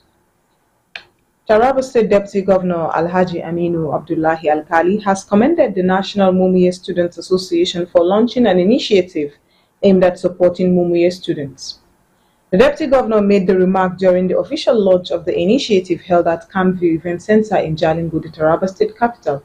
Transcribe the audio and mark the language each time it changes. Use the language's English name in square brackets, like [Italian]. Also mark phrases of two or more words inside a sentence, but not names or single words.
[English] Taraba State Deputy Governor Alhaji Aminu Abdullahi Alkali has commended the National Mumuye Students Association for launching an initiative aimed at supporting Mumuye students. The Deputy Governor made the remark during the official launch of the initiative held at Campview Event Center in Jalingo, the Taraba State capital.